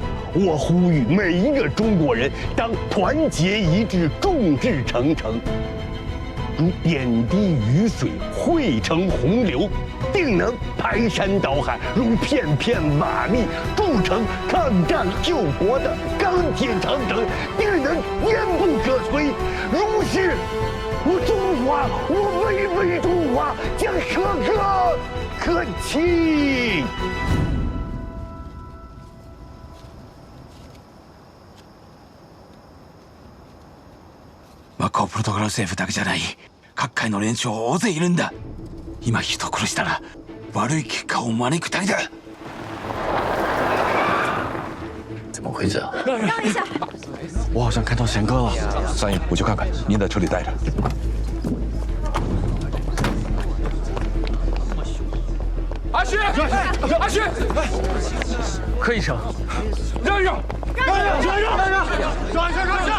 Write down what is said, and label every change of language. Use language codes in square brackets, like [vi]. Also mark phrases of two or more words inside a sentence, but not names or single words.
[zh] 我呼吁每一个中国人当团结一致，众志成城，如点滴雨水汇成洪流，定能排山倒海；如片片瓦砾铸成抗战救国的钢铁长城，定能坚不可摧。如是，我中华，我巍巍中华将可歌可泣。 [ja] マカオプロトコル政府だけじゃない、各界の連中大勢いるんだ。今人を殺したら悪い結果を招くだけだ。 [zh] 怎么回事啊？让一下。我好像看到贤哥了。三爷，我去看看，您在车里待着。阿旭，阿旭，柯医生，让一让，让一下！